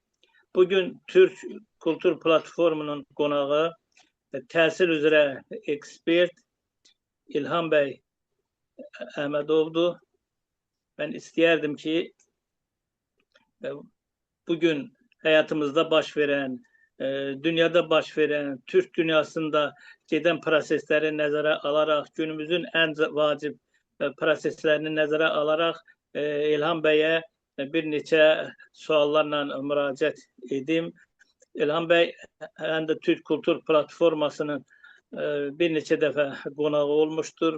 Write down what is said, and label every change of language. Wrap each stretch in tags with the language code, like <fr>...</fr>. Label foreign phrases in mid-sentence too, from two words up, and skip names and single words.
<tr>Bugün Türk Kültür Platformu'nun konağı</tr> <az>təhsil üzrə ekspert</az> <tr>İlham Bey Əhmədovdur.</tr> <az>Ben istəyərdim ki, bugün hayatımızda baş veren, dünyada baş veren, Türk dünyasında giden prosesleri nəzərə alaraq, günümüzün en vacib proseslerini nəzərə alaraq İlham Bey'e bir neçə suallarla müraciət edim.</az> <tr>İlham Bey hem de Türk Kültür Platformasının bir neçə dəfə qonağı olmuştur.</tr>